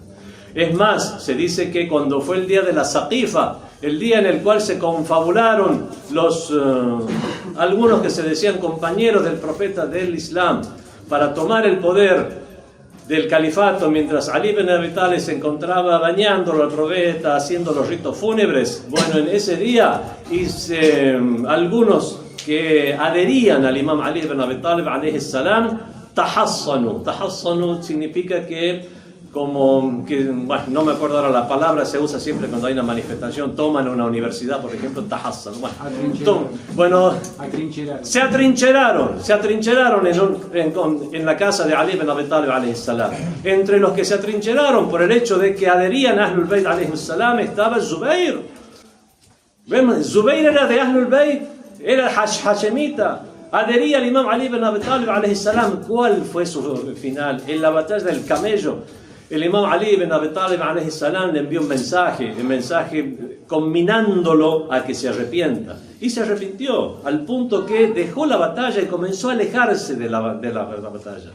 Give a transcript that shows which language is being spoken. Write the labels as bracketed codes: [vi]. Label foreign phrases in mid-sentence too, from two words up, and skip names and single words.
[es] Es más, se dice que cuando fue el día de la Saqifa, el día en el cual se confabularon algunos que se decían compañeros del profeta del Islam para tomar el poder del califato, mientras Ali ibn Abi Talib se encontraba bañándolo al profeta, haciendo los ritos fúnebres. Bueno, en ese día algunos que adherían al Imam Ali ibn Abi Talib [ar] عليه السلام, [es] tahassanu significa que bueno, no me acuerdo ahora la palabra, se usa siempre cuando hay una manifestación, toman una universidad, por ejemplo, tahassan. Se atrincheraron en la casa de Ali ibn Abi Talib [ar] عليه السلام. [es] Entre los que se atrincheraron por el hecho de que adherían a Ahlul Bayt [ar] عليه السلام [es] estaba Zubayr. Zubayr era de Ahlul Bayt, era hashemita, adhería al Imam Ali ibn Abi Talib [ar] عليه السلام. [es] ¿Cuál fue su final? En la batalla del camello, el Imam Ali ibn Abi Talib [ar] عليه السلام [es] le envió un mensaje conminándolo a que se arrepienta. Y se arrepintió, al punto que dejó la batalla y comenzó a alejarse de la batalla.